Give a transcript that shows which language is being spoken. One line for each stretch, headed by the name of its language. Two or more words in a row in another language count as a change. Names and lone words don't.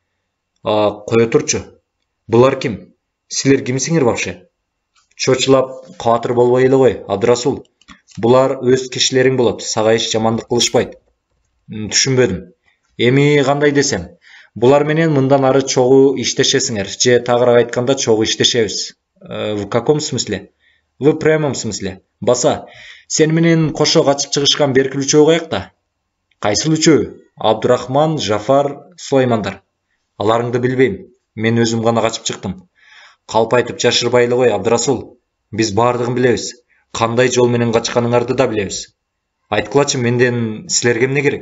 Kyrgyz: Кое турчу. Булар ким? Силер кимсиңер вообще? Чочулап каатыр болбой эле кой, Абдырасул. Булар өз кишилериң болот, сага эч жамандык кылышпайт. Түшүнбөдүм. Эми кандай десем, булар менен мындан ары чогуу иштешесиңер, же тагыраак айтканда чогуу иштешебиз.
Russian: В каком смысле? В прямом смысле.
Kyrgyz: Баса, сен менен кошо качып чыгышкан берки үчөө каякта? Кайсыл үчөө? Абдурахман, Жафар, Сулаймандар. Аларыңды билбейм. Мен өзүм гана качып чыктым. Калп айтып жашырбай эле кой, Абдырасул. Биз бардыгын билебиз. Кандай жол менен качканыңарды да билебиз. Айткылачы, менден силерге эмне керек?